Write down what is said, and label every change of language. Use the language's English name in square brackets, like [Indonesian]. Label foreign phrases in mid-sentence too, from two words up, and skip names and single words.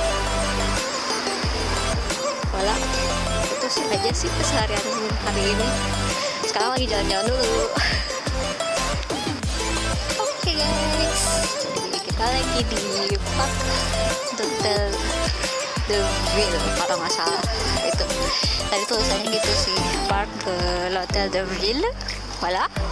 [Indonesian] Voilà, itu sih aja sih keseharian hari ini. Sekarang lagi jalan-jalan dulu. Oke guys, jadi kita lagi di Parc de Ville kalau nggak salah itu. Tadi tulisannya gitu sih, Parc de l'Hôtel de Ville. Voilà.